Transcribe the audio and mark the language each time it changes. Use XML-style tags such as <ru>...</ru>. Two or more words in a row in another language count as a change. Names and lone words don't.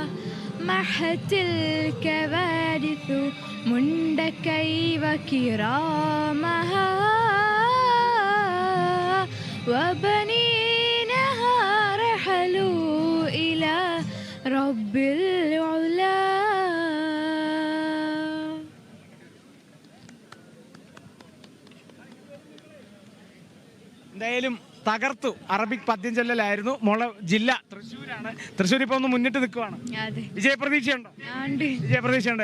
<ar>محت الكوارث مندكي وكرامها وبنينها رحلوا إلى رب العلا.</ar> <ml>എന്തായാലും തകർത്തു. അറബിക് പദ്യം ചൊല്ലലായിരുന്നു. മോളെ ജില്ല തൃശ്ശൂരാണ്. തൃശ്ശൂർ ഇപ്പൊ ഒന്ന് മുന്നിട്ട് നിൽക്കുവാണ്. വിജയപ്രതീക്ഷയുണ്ടോ? വിജയപ്രതീക്ഷയുണ്ട്.</ml>